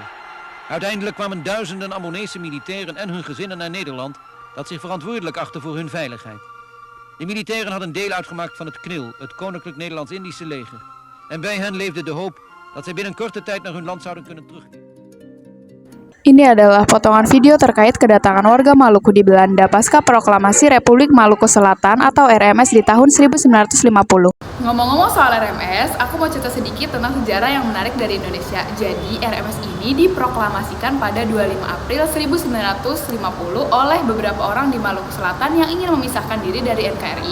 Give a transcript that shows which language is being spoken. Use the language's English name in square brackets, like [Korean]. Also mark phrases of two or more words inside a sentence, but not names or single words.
[Dutch] Uiteindelijk kwamen duizenden Ambonese militairen en hun gezinnen naar Nederland, dat zich verantwoordelijk achtte voor hun veiligheid. De militairen hadden deel uitgemaakt van het KNIL, het Koninklijk Nederlands-Indische leger. En bij hen leefde de hoop dat zij binnen korte tijd naar hun land zouden kunnen terugkeren. [Indonesian] Ini adalah potongan video terkait kedatangan warga Maluku di Belanda pasca Proklamasi Republik Maluku Selatan atau RMS di tahun 1950. Ngomong-ngomong soal RMS, aku mau cerita sedikit tentang sejarah yang menarik dari Indonesia. Jadi, RMS ini diproklamasikan pada 25 April 1950 oleh beberapa orang di Maluku Selatan yang ingin memisahkan diri dari NKRI.